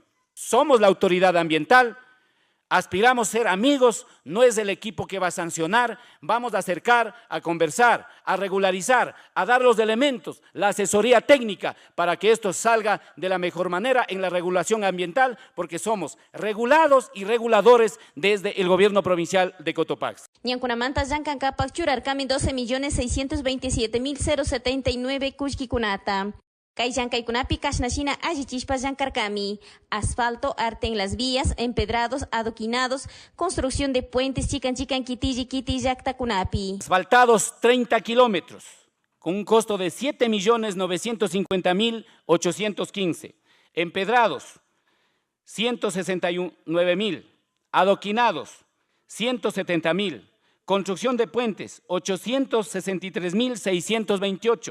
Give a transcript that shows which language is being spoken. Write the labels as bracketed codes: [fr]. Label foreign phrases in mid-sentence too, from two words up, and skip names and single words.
[es] Somos la autoridad ambiental, aspiramos a ser amigos, no es el equipo que va a sancionar, vamos a acercar, a conversar, a regularizar, a dar los elementos, la asesoría técnica para que esto salga de la mejor manera en la regulación ambiental, porque somos regulados y reguladores desde el gobierno provincial de Cotopaxi. [qu] Ñankunamanta llankankapak churarkami 12.627.079 kullkikunata. Kay llankaykunapi kashnashina allichishpa llankarkami, [es] asfalto, arte en las vías, empedrados, adoquinados, construcción de puentes [qu] chican kiti llaktakunapi. [es] Asfaltados 30 kilómetros, con un costo de 7.950.815. Empedrados 169.000, adoquinados 170.000, construcción de puentes 863.628.